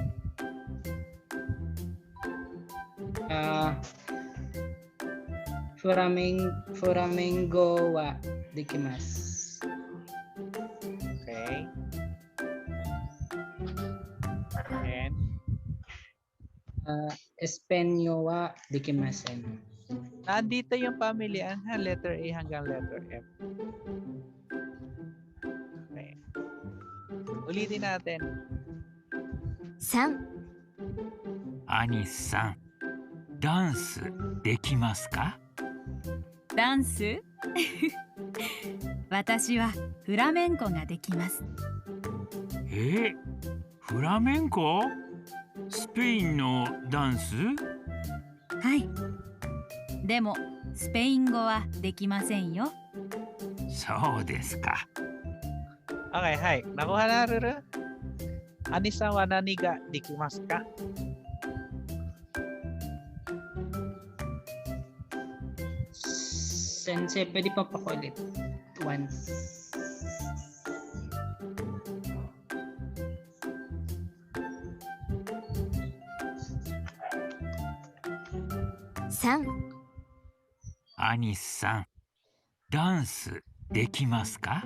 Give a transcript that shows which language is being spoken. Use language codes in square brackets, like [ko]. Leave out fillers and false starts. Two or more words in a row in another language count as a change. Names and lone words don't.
[ja] フラメンゴはできます。 [en] Okay. And? [ja] エスペニョはできません。 [tl] Nandito yung pamilihan ha, letter A hanggang letter F. Okay. Ulitin natin. [ja] 3、アニスさん、ダンスできますか？ダンス私はフラメンコができます。フラメンコ？スペインのダンス？はい。でもスペイン語はできませんよ。そうですか。 [tl] Okay, hi. Nakuha na, Ruru? [ja] アニサは何ができますか? [tl] Sensei, pwede pa pakulit. Once. [ja] アニスさん、ダンスできますか？